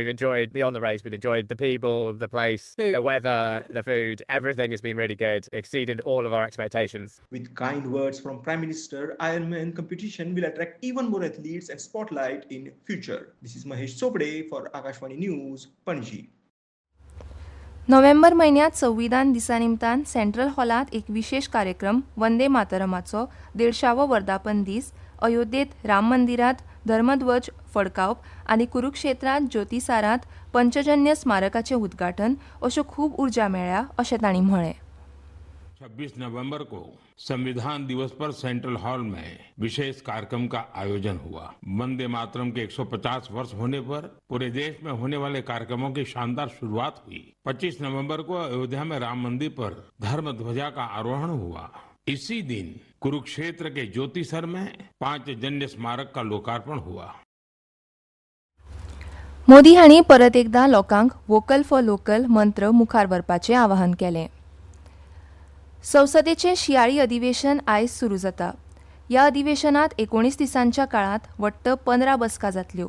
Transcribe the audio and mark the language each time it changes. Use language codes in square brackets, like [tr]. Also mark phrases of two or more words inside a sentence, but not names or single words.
[en] We've enjoyed beyond the race. We've enjoyed the people, the place, the weather, the food. Everything has been really good. Exceeded all of our expectations. With kind words from Prime Minister, Ironman competition will attract even more athletes and spotlight in future. This is Mahesh Chopde for Akashvani News, Panji. [kok] नोव्हेंबर म्हयन्यांत संविधान दिसा निमतान सेंट्रल हॉलांत एक विशेष कार्यक्रम वंदे मातरमाचो 150वो वर्धापन दीस अयोध्येत राम मंदिरांत धर्मध्वज फडकावप आनी कुरुक्षेत्रांत ज्योतिसारांत पंचजन्य स्मारकाचें उद्घाटन अश्यो खूब उर्जा मेळ्ळ्या अशें तांणी म्हळें. [hi] 26 नवंबर को संविधान दिवस पर सेंट्रल हॉल में विशेष कार्यक्रम का आयोजन हुआ. वंदे मातरम के 150 वर्ष होने पर पूरे देश में होने वाले कार्यक्रमों की शानदार शुरुआत हुई. 25 नवंबर को अयोध्या में राम मंदिर पर धर्म ध्वजा का आरोहण हुआ. इसी दिन कुरुक्षेत्र के ज्योतिसर में पांचजन्य स्मारक का लोकार्पण हुआ. [kok] मोदी हांणी परत एकदा लोकांक [en] vocal for local [kok] मंत्र मुखार व्हरपाचें आवाहन केलें. संसदेचें शियाळी अधिवेशन आयज सुरू जाता. ह्या अधिवेशनांत 19 दिसांच्या काळांत वट्ट 15 बसका जातल्यो.